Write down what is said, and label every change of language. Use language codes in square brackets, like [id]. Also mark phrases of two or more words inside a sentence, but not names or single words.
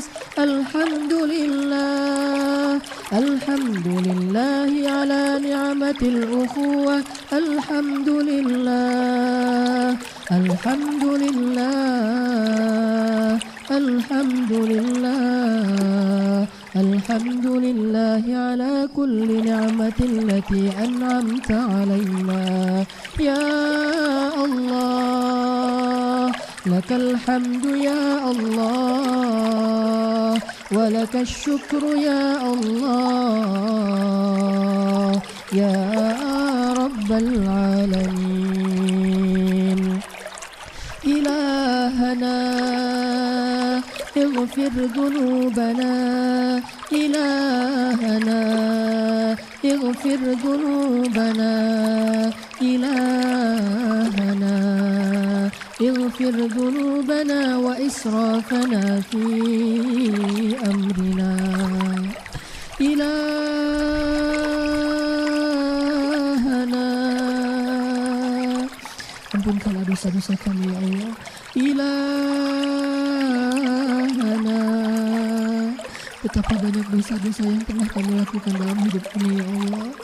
[ar] الحمد لله، الحمد لله على نعمة الأخوة. الحمد لله، الحمد لله، الحمد لله، الحمد لله على كل نعمة التي أنعمت علينا. يا الله، لك الحمد يا الله، ولك الشكر يا الله، يا رب العالمين. Ilahana اغفر ذنوبنا. إلهنا اغفر ذنوبنا. إلهنا اغفر ذنوبنا وإسرافنا في أمرنا. [id] Ilahana, ampunkanlah dosa-dosa kami [ar] يا الله. [id] Ilahana, betapa banyak dosa-dosa yang pernah kami lakukan dalam hidup ini [ar] يا الله.